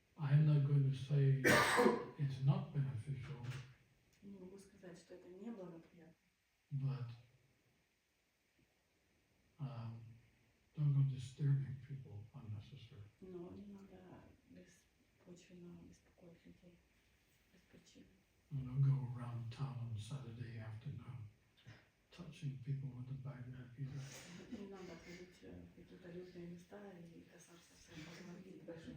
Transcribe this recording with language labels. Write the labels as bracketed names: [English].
[English] I'm not going to say it's not beneficial, [Russian] Не могу сказать, что это неблагоприятно. [English] but don't go disturbing people unnecessarily. [Russian] Но не надо беспочвенно беспокоить людей без причины. [English] And don't go around town on Saturday afternoon touching people with the Bhagavad-gita. [Russian] Не надо ходить в какие-то людные места и касаться всех Бхагавад-гиты.